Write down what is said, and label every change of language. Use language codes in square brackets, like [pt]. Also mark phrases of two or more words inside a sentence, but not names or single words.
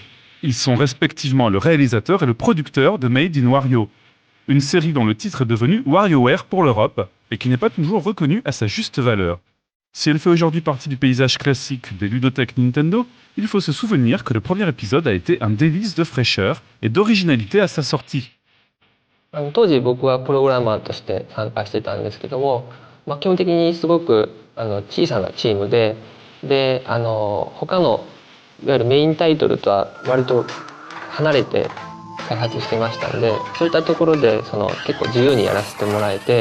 [fr] Ils sont respectivement le réalisateur et le producteur de Made in Wario, une série dont le titre est devenu WarioWare pour l'Europe et qui n'est pas toujours reconnue à sa juste valeur. Si elle fait aujourd'hui partie du paysage classique des ludothèques Nintendo, il faut se souvenir que le premier épisode a été un délice de fraîcheur et d'originalité à sa sortie. [ja] 当時僕はプログラマーとして参加してたんですけども、基本的にすごく小さなチームで、他のいわゆるメインタイトルとは割と離れて開発してましたので、そういったところで結構自由にやらせてもらえて。